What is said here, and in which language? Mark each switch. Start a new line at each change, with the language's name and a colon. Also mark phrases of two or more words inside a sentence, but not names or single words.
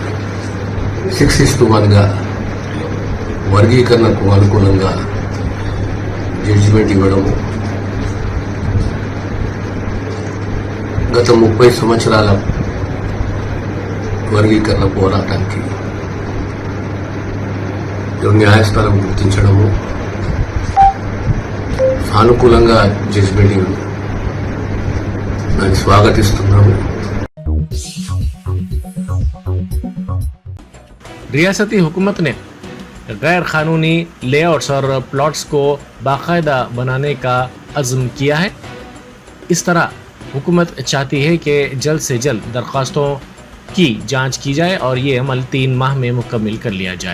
Telugu: 6:1గా వర్గీకరణకు అనుకూలంగా జడ్జిమెంట్ ఇవ్వడము, గత 30 సంవత్సరాల వర్గీకరణ పోరాటానికి న్యాయస్థానం గుర్తించడము, సానుకూలంగా జడ్జిమెంట్ ఇవ్వడం, దాన్ని స్వాగతిస్తున్నాము.
Urdu: ریاستی حکومت نے غیر قانونی لے آؤٹس اور پلاٹس کو باقاعدہ بنانے کا عزم کیا ہے. اس طرح حکومت چاہتی ہے کہ جلد سے جلد درخواستوں کی جانچ کی جائے اور یہ عمل 3 ماہ میں مکمل کر لیا جائے.